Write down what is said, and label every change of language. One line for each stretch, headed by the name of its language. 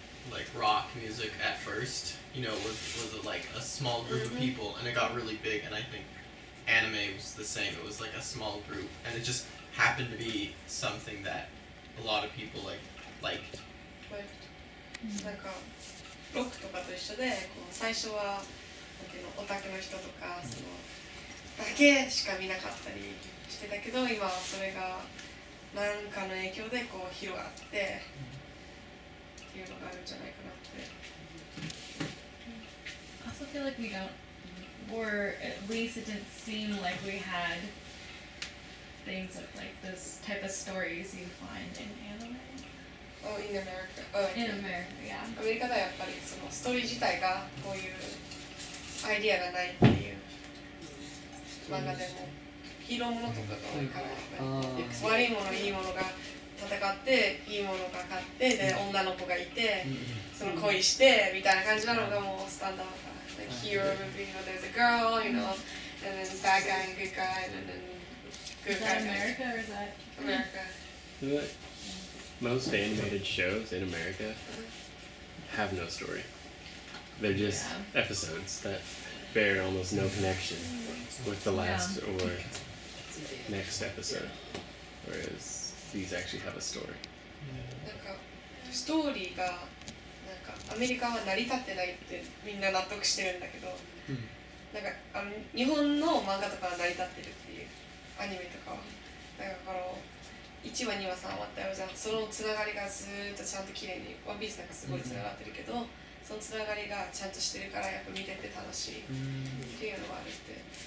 English: Like rock music at first, you know, was like a small group of people, and it got really big. And I think anime was the same. It was like a small group, and it just happened to be something that a lot of people liked.
Japanese: なんかロックとかと一緒で、こう最初はなんていうのオタクの人とかそのだけしか見なかったりしてたけど、今はそれが何かの影響でこう広がってっていうのがあるんじゃないかなって。
English: I also feel like we don't, or at least it didn't seem like we had things of like this type of stories you find in anime. Oh, in America. In America, yeah.
Japanese: アメリカではやっぱりそのストーリー自体がこういうアイディアがないっていう漫画でもヒーローものとかが多いからやっぱり悪いものいいものが戦っていいものが勝ってで女の子がいてその恋してみたいな感じなのがもうスタンダードかな。
English: Like hero movie, you know, there's a girl, you know, and then bad guy and good guy, and then good Is guy. that America or is that America. Most animated shows in America have no story. They're just episodes that bear almost no connection with the last or next episode, whereas these actually have a story.
Japanese: なんかストーリーがなんかアメリカは成り立ってないってみんな納得してるんだけど、なんか日本の漫画とかは成り立ってるっていうアニメとかはだから1話2話3話ってあるじゃん。そのつながりがずーっとちゃんと綺麗にワンピースなんかすごいつながってるけど、そのつながりがちゃんとしてるからやっぱ見てて楽しいっていうのがあるって。